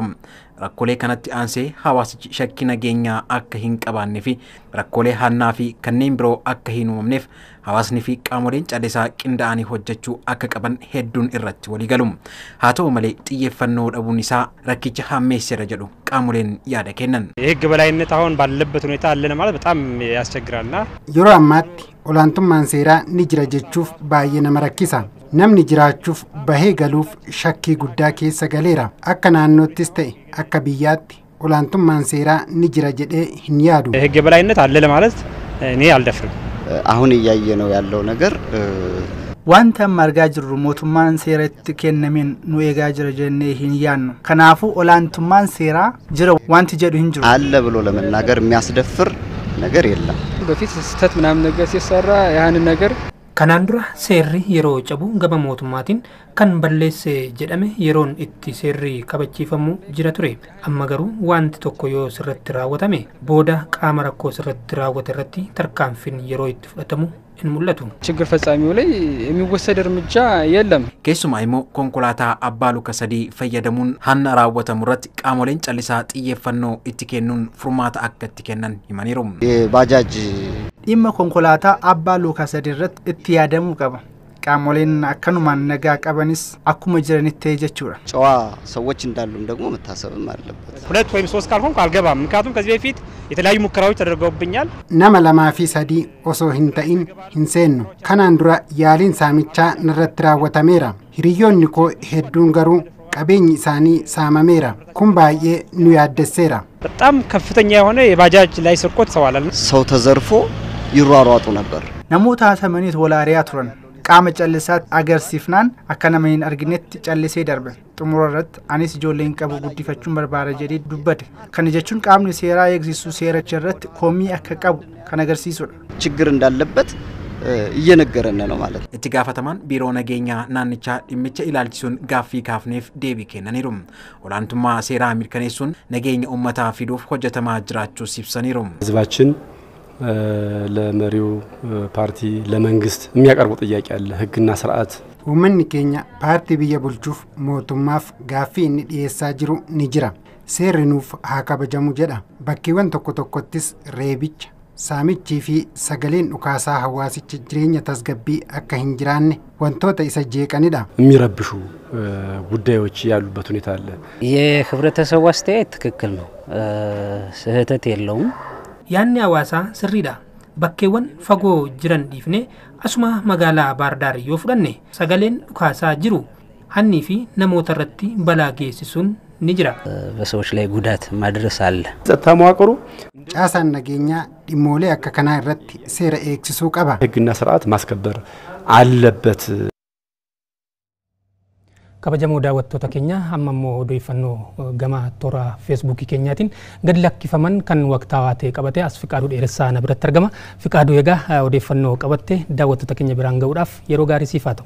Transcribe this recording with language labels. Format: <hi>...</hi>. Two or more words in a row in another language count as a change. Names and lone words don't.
<om>Rakkoolee kanatti aansee hawaasichi shakkii nageenyaa akka hin qabaannee fi rakkoolee hannaa fi kanneen biroo akka hin uumamneef hawaasni fi qaamoleen callisaa qindaa'anii hojjechuu akka qaban hedduun irratti walii galu. Haa ta'u malee xiyyeeffannoo dhabuun isaa rakkicha hammeesseera jedhu qaamoleen yaada kennan.</om> <am>የህግ በላይነት አሁን ባለበት ሁኔታ አለ ማለት በጣም ያስቸግራልና</am> <om>yeroo ammaatti olaantummaan seeraa ni jira jechuuf baay'ee nama rakkisa. Namni jiraachuuf bahee galuuf shakkii guddaa keessa galeera. Akka naannoottis ta'e akka biyyaatti olaantummaan seeraa ni jira jedhee hin yaadu.</om> <am>የህግ በላይነት አለ ለማለት እኔ አልደፍርም። አሁን እያየ ነው ያለው ነገር</am> <om>wanta margaa jirru mootummaan seeratti kennameen nu eegaa jira jennee hin yaannu. Kanaafuu olaantummaan seeraa jira wanti jedhu hin jiru.</om> <am>አለ ብሎ ለመናገር የሚያስደፍር ነገር የለም። በፊት ስህተት ምናምን ነገር ሲሰራ ያንን ነገር</am> <om>kanaan dura seerri yeroo cabu gama mootummaatiin kan balleesse jedhame yeroon itti seerri kabachiifamu jira ture. Amma garuu wanti tokko yoo sirratti raawwatame booda qaama rakkoo sirratti raawwate irratti tarkaanfiin yeroo itti fudhatamu hin mul'atu.</om> <am>ችግር ፈጻሚው ላይ የሚወሰድ እርምጃ የለም።</am> <om>keessumaa immoo konkolaataa abbaa luka sadii fayyadamuun hanna raawwatamu irratti qaamoleen callisaa xiyyeeffannoo itti kennuun furmaata akka itti kennan himaniiru.</om> <am>ባጃጅ</am> <om>dhimma konkolaataa abbaa luka sadii irratti itti yaadamuu qaba. qaamoleen akkanumaan nagaa qabanis akkuma jiranitti jechuudha.</om> <am>ጨዋ ሰዎች እንዳሉም ደግሞ መታሰብም አለበት። ሁለት ወይም ሶስት ካልሆንኩ አልገባም። ምክንያቱም ከዚህ በፊት የተለያዩ ሙከራዎች ተደርገውብኛል።</am> <om>nama lamaa fi sadii osoo hin ta'in hin seennu. kanaan dura yaaliin saamichaa nirratti raawwatameera. hiriyoonni koo hedduun garuu qabeenyi isaanii saamameera. kun baay'ee nu yaaddesseera.</om> <am>በጣም ከፍተኛ የሆነ የባጃጅ ላይ ስርቆት ሰዋላል። ሰው ተዘርፎ ይሯሯጡ ነበር።</am> <om>namoota hasamaniit walaariyaa turan. qaama callisaat agarsiifnaan akka nama hin arginetti callisee darbe. xumura irratti anis ijoolleen qabu guddifachuun barbaada jedhee dubbate. kana jechuun qaamni seeraa eegsisu seericha irratti komii akka qabu kan agarsiisudha.</om> <am>ችግር እንዳለበት እየነገረን ነው ማለት ነው።</am> <om>itti gaafatamaan biiroo nageenyaa naannichaa dhimmicha ilaalchisuun gaaffii kaafneef deebii kennaniiru. olaantummaa seeraa mirkaneessuun nageenya uummataa fiduuf hojjetamaa jiraachuus ibsaniiru.</om> <am>ህዝባችን ለመሪው ፓርቲ ለመንግስት የሚያቀርቡ ጥያቄ አለ ህግና ስርዓት</am> <om>uummanni keenya paartii biyya bulchuuf mootummaaf gaaffii inni dhiyeessaa jiru ni jira. seerri nuuf haa kabajamu jedha. bakkeewwan tokko tokkottis reebicha saamichii fi sagaleen dhukaasaa hawaasicha jireenya tasgabbii akka hin jiraanne wantoota isa jeeqanidha.</om> <am>የሚረብሹ ጉዳዮች ያሉበት ሁኔታ አለ። የህብረተሰቡ አስተያየት ትክክል ነው። ስህተት የለውም። ያኔ ሐዋሳ ስሪዳ</am> <om>bakkeewwan fagoo jiran dhiifne asuma magaalaa Baardaar yoo fudhanne sagaleen dhukaasaa jiru hannii fi namoota irratti balaa geessisuun ni jira.</om> <am>በሰዎች ላይ ጉዳት ማድረስ አለ። ጸጥታ መዋቅሩ</am> <om>caasaan nageenyaa dhimmoolee akka kanaa irratti seera eegsisuu qaba.</om> <am>ህግና ስርዓት ማስከበር አለበት።</am> <om>kabajamoo daawwattoota keenya amma immoo odeeffannoo gama toora feesbuukii keenyaatiin gad lakkifaman kan waqtaawaa ta'e qabatee as Fiqaaduu Dheeressaa na biratti argama. Fiqaaduu egaa odeeffannoo qabattee daawwattoota keenya biraan ga'uudhaaf yeroo gaarii siif haa ta'u.</om>